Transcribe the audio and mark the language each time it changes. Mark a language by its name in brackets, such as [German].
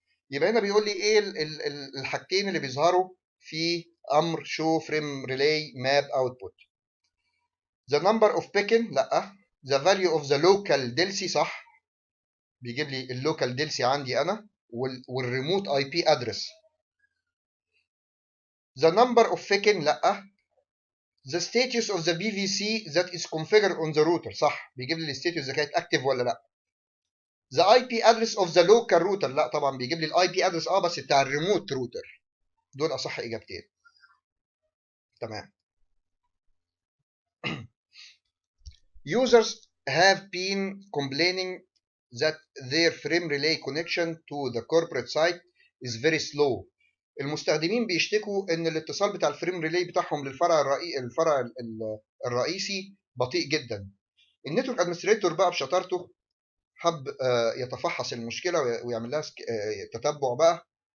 [Arabic] يبقى هنا بيقول لي ايه الحاجتين اللي بيظهروا في امر شو فريم ريلاي ماب اوتبوت. [English] the number of beacon [Arabic] لا، [English] the value of the local [Arabic] دلسي صح، بيجيب لي اللوكال دلسي عندي انا والريموت اي بي ادرس. [English] the number of beacon لا، the status of the BVC that is configured on the router [Arabic] صح، بيجيب لي الستاتس اذا كانت اكتف ولا لا. [English] the IP address of the local router [Arabic] لا طبعا بيجيب لي الاي بي ادرس بس بتاع الريموت روتر. دول اصح اجابتين. تمام. [English] users have been complaining that their frame relay connection to the corporate site is very slow. [Arabic] المستخدمين بيشتكوا ان الاتصال بتاع الفريم ريلي بتاعهم للفرع الرئيسي بطيء جدا. النتورك ادمنستريتور بقى بشطارته حب يتفحص المشكله ويعمل لها تتبع بقى.